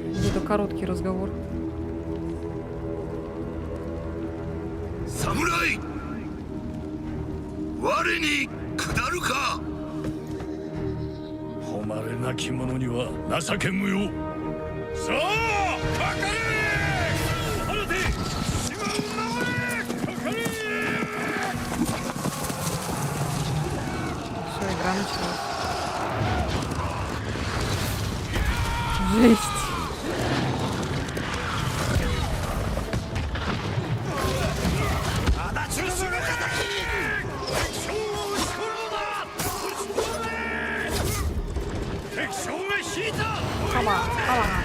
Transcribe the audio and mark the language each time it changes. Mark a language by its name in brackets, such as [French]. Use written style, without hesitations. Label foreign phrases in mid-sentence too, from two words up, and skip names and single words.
[Russian] какой-то короткий разговор. [Japanese] 侍我に下るか。誉れなき者には情け無用。さあかかれ。放て島を守れ。かかれ。 [Russian] Все, игра началась. Жесть. Хама, хама.